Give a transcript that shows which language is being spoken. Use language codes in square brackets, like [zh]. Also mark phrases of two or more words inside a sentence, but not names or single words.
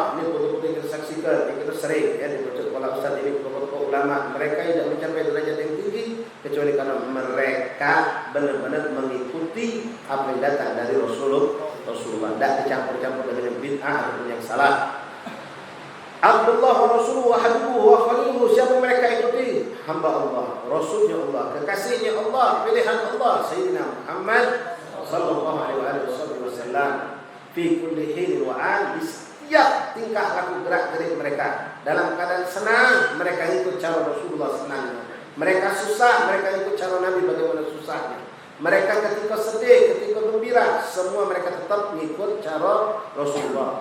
[id] Ini betul-betul kita saksikan, kita sering ya dibaca kepala ustaz ini, tokoh ulama. Mereka tidak mencapai derajat yang tinggi kecuali karena mereka benar-benar mengikuti apa yang datang dari Rasulullah. Tidak dicampur-campur dengan bid'ah ataupun yang salah. [ar] Abdullah wa Rasuluhu wa habibuhu wa khaliluhu, [id] siapa mereka ikuti? Hamba Allah, Rasulnya Allah, kekasihnya Allah, pilihan Allah, Sayyidina Muhammad [ar] sallallahu alaihi wasallam. Fi kulli hin wa an, [id] di setiap tingkah laku gerak gerik mereka. Dalam keadaan senang, mereka ikut cara Rasulullah senangnya. Mereka susah, mereka ikut cara Nabi bagaimana susahnya. Mereka ketika sedih, ketika gembira, semua mereka tetap mengikut cara Rasulullah.